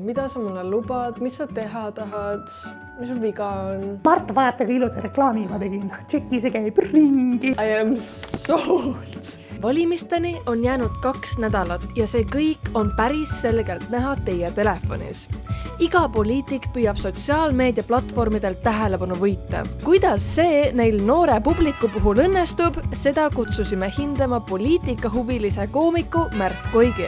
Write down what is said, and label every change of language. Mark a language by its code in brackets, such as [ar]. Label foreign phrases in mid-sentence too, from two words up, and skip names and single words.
[et] mida sa mulle lubad, mis sa teha tahad, mis sul viga on? Marta, vaata, kui ilusa reklaami ma tegin. Tšeki, see käib ringi. [en] I am sold. [et] Valimisteni on jäänud 2 nädalat ja see kõik on päris selgelt näha teie telefonis. Iga poliitik püüab sotsiaalmeedia platvormidelt tähelepanu võita. Kuidas see neil noore publiku puhul õnnestub, seda kutsusime hindama poliitikahuvilise koomiku Märt Koigi.